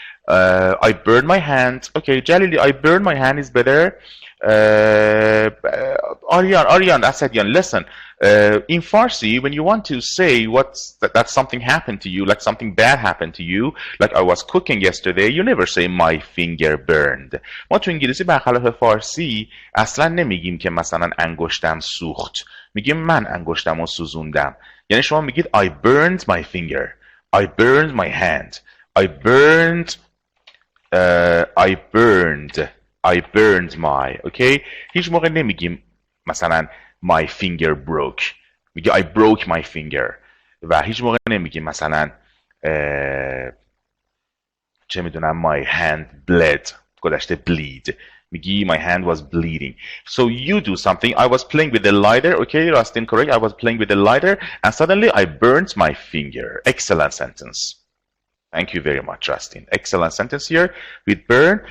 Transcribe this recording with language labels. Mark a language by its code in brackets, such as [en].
[en] I burned my hand. Okay, Jalili, I burned my hand is better. Aryan, Asadian, listen. In Farsi, when you want to say that something happened to you, like something bad happened to you, like I was cooking yesterday, you never say my finger burned. [fa] ما تو انگلیسی برخلاف فارسی اصلا نمیگیم که مثلا انگشتم سوخت. میگیم من انگشتم رو سوزوندم. یعنی شما میگید [en] I burned my finger. I burned my hand. I burned I burned my. Okay? [fa] هیچ موقع نمیگیم مثلا [en] my finger broke. میگه I broke my finger. [fa] و هیچ موقع نمیگیم مثلا چه میدونم [en] my hand bled. گذشته bleed. میگی my hand was bleeding. So you do something. I was playing with the lighter. Okay, Rustin, correct. I was playing with the lighter and suddenly I burned my finger. Excellent sentence. Thank you very much, Justin. Excellent sentence here with burn.